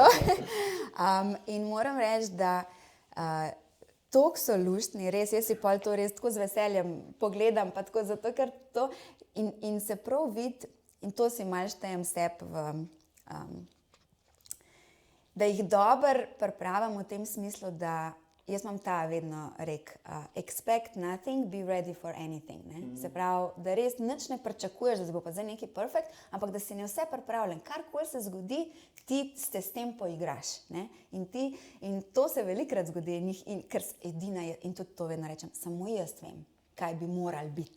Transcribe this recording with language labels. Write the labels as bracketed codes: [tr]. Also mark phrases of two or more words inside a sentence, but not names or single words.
[sl] In moram reči, da toliko so luštni, res, jaz si pol to res tako z veseljem pogledam, pa tako zato, ker to in se prav vidi, in to si malo štejem sebi da jih dobro pripravim v tem smislu, da jaz imam ta vedno rek, [en] expect nothing, be ready for anything. [sl] Ne? Se pravi, da res nič ne pričakuješ, da se bo pa zdaj nekaj perfekt, ampak da si ne vse pripravljen. Karkoli se zgodi, ti se s tem poigraš. Ne? In to se velikrat zgodi, ker edina je, in tudi to vedno rečem, samo jaz vem, kaj bi moral biti.